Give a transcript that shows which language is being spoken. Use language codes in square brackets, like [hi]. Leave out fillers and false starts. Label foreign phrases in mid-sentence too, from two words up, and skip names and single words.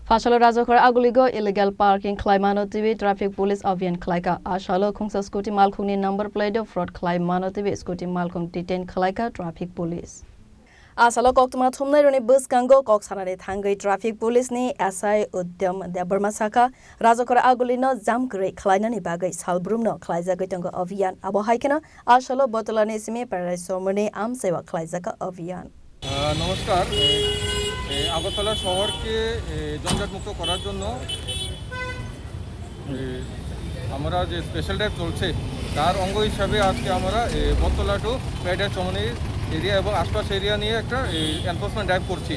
[trp] Fasalo Razokar Aguligo [en] illegal parking [trp] Klaimano TV [en] traffic police [trp] avian Klaika Ashalo Kungsa Scooty Malkuni [en] number plate [trp] of fraud Klaimano TV Scooty Malkum detain Klaika [en] traffic police. [trp] Asalo Koktuma Tumnai bus Kango Koksanare Tangai [en] traffic police [trp] ni SI Udyam Debermasaka Razokar Agulino Zamkre Klainani Bagai Salbrumno Klaizagango avian Abo Haikana Ashalo Botolanisimi Parasomone Amsewa Klaizaka avian. [bn] নমস্কার আগরতলা শহরকে জঞ্জাটমুক্ত করার জন্য আমরা যে [en] special drive [bn] চলছে তার অঙ্গ হিসাবে আজকে আমরা বটতলা টু পেডার চমনি এরিয়া এবং আশপাশ এরিয়া নিয়ে একটা [en] enforcement drive [bn] করছি।